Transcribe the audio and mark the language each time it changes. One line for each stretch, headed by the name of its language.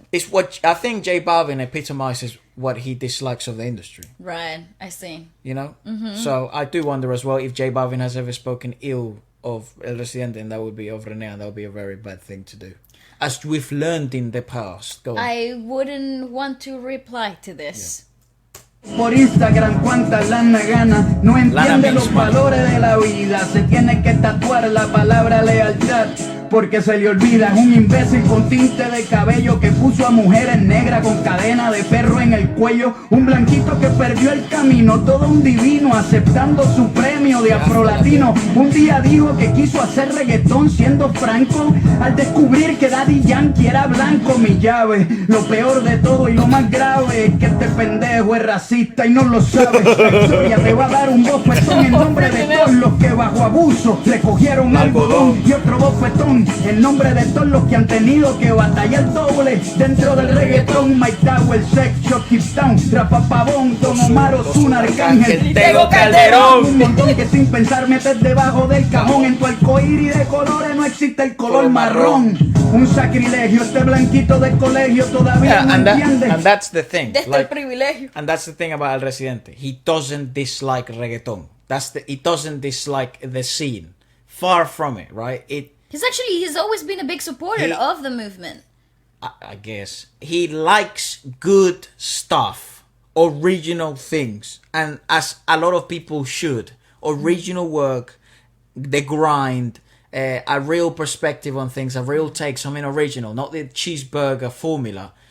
English: It's what I think J Balvin epitomizes what he dislikes of the industry. Right, I see. So I do wonder as well if J Balvin has ever spoken ill of El Residente, and that would be of René, and that would be a very bad thing to do, as we've learned in the past. Go on. I wouldn't want to reply to this.
Spanish: Por Instagram cuánta lana gana, no entiende los valores de la vida, se tiene que tatuar la palabra lealtad, porque se le olvida, es un imbécil con tinte de cabello que puso a mujeres negras con cadena de perro en el cuello, un blanquito que perdió el camino, todo un divino aceptando su premio de afrolatino, un día dijo que quiso hacer reggaetón siendo franco, al descubrir que Daddy Yankee era blanco, mi llave, lo peor de todo y lo más grave es que este pendejo es racista y no lo sabe, la historia te va a dar un bofetón en nombre de todos los que bajo abuso le cogieron algodón y otro bofetón en nombre de todos los que han tenido que batallar doble dentro del reggaetón. Mike Tower, Sexo, Keep Down, Rafa Pavón, Don Omar, Ozuna, Arcángel, Tego Calderón. un montón que sin pensar metes debajo del cajón. En tu arcoíris de colores no existe el color marrón. Un sacrilegio, este blanquito de colegio todavía no entiende.
English: And that's the thing.
Spanish: Desde el privilegio.
English: And that's the thing about El Residente. He doesn't dislike reggaeton. He doesn't dislike the scene. Far from it, right? He's always been a big supporter of the movement. I guess he likes good stuff, original things, and as a lot of people should, original work, the grind, a real perspective on things, a real take, something original, not the cheeseburger formula.